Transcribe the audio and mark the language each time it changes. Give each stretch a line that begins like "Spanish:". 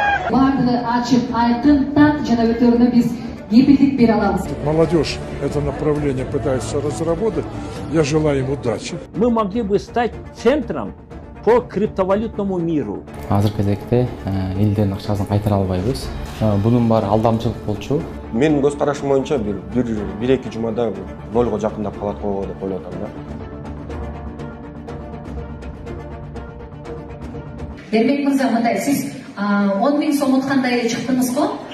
Kyrgyz: Бардыгы ачык, айкын, так жана өтөрүнө биз кепилдик бере алабыз.
Russian: Молодежь это направление пытается разработать. Я желаю им удачи. Мы могли бы стать центром по криптовалютному миру.
Kyrgyz: Азыр кезекте элдердин акчасын кайтара албайбыз. Бунун баары алдамчылык болчу. Менин көз карашым боюнча бир эки жумада нолго жакындап калат го деп ойлоп атам да. Эрмек мырза, мындай сиз 10 миң сом уткандай эле чыктыңыз го.